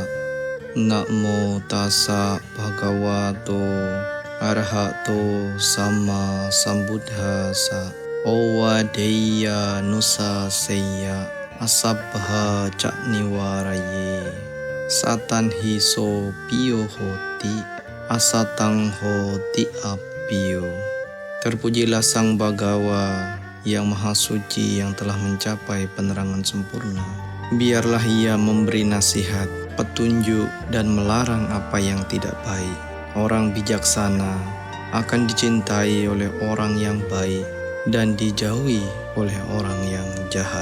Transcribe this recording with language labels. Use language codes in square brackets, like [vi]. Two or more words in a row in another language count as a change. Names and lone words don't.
[pi] Namo tassa bhagavato arahato sama sambuddhassa. Owadeya nusa seya asabha cak niwaraye. Satan hiso piyo hoti asatang hoti apiyo. [id] Terpujilah Sang Bhagawa yang Maha Suci yang telah mencapai penerangan sempurna. Biarlah ia memberi nasihat, petunjuk, dan melarang apa yang tidak baik. Orang bijaksana akan dicintai oleh orang yang baik dan dijauhi oleh orang yang jahat.